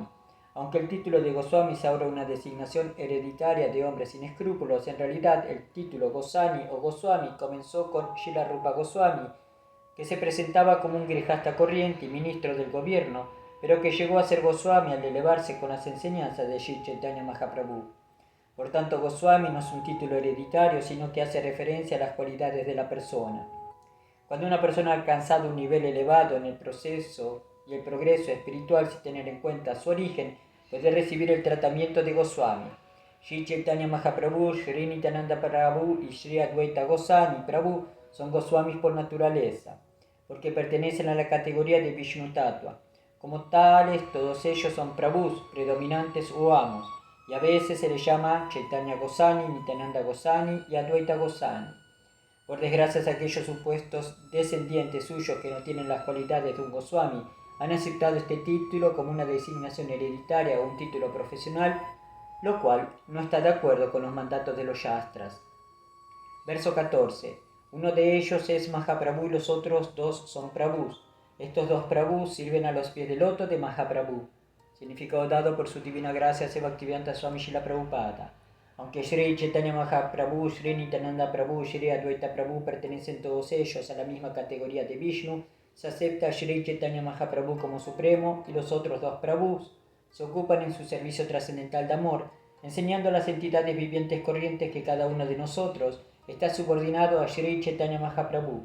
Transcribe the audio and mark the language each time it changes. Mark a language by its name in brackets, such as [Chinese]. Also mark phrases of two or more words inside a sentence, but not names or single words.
[Spanish] Aunque el título de Goswami sea ahora una designación hereditaria de hombres sin escrúpulos, en realidad el título Gosani o Goswami comenzó con Srila Rupa Goswami, que se presentaba como un grihasta corriente y ministro del gobierno, pero que llegó a ser Goswami al elevarse con las enseñanzas de Sri Chaitanya Mahaprabhu. Por tanto, Goswami no es un título hereditario, sino que hace referencia a las cualidades de la persona. Cuando una persona ha alcanzado un nivel elevado en el proceso y el progreso espiritual sin tener en cuenta su origen, puede recibir el tratamiento de Goswami. Sri Chaitanya Mahaprabhu, Sri Nityananda Prabhu y Sri Advaita Goswami Prabhu son Goswamis por naturaleza, porque pertenecen a la categoría de [Sanskrit] विष्णु तत्त्व. [Spanish] Como tales, todos ellos son Prabhus, predominantes o amos, y a veces se les llama Chaitanya Goswami, Nityananda Goswami y Advaita Goswami. Por desgracia, aquellos supuestos descendientes suyos que no tienen las cualidades de un Goswami han aceptado este título como una designación hereditaria o un título profesional, lo cual no está de acuerdo con los mandatos de los Shastras. Verso 14. Uno de ellos es Mahaprabhu y los otros dos son Prabhus. Estos dos Prabhus sirven a los pies del loto de Mahaprabhu. Significado dado por su divina gracia Seva Bhaktivedanta Swami Srila Prabhupada. Aunque Shri Chaitanya Mahaprabhu, Shri Nityananda Prabhu, Shri Advaita Prabhu pertenecen todos ellos a la misma categoría de Vishnu, se acepta a Shri Chaitanya Mahaprabhu como supremo y los otros dos Prabhus se ocupan en su servicio trascendental de amor, enseñando a las entidades vivientes corrientes que cada uno de nosotros está subordinado a Shri Chaitanya Mahaprabhu.